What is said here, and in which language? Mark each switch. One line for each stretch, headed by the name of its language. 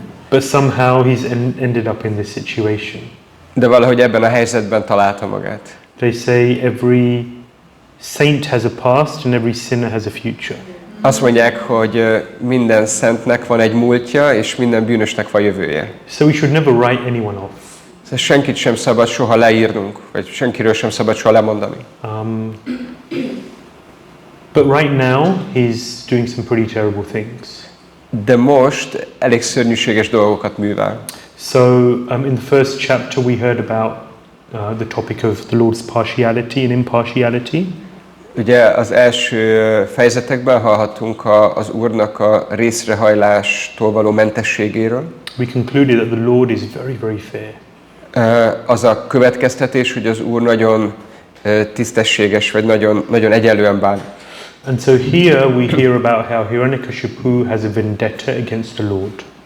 English: But somehow he's ended up in this situation.
Hungarian: De valahogy ebben a helyzetben találta magát.
English: They say every saint has a past and every sinner has a future.
Hungarian: Azt mondják, hogy minden szentnek van egy múltja, és minden bűnösnek van jövője.
English: So we should never write anyone off.
Hungarian: Szóval senkit sem szabad soha leírnunk, vagy senkiről sem szabad soha lemondani.
English: But right now he's doing some pretty terrible things.
Hungarian: De most elég szörnyűséges dolgokat művel.
English: So in the first chapter we heard about the topic of the Lord's partiality and impartiality.
Hungarian: Ugye az első fejezetekben hallhattunk az Úrnak a részrehajlástól való mentességéről.
English: We concluded that the Lord is very, very fair.
Hungarian: Az a következtetés, hogy az Úr nagyon tisztességes, vagy nagyon egyenlően bán.
English: And so here we hear about how Hiranyakashipu has a vendetta against the Lord.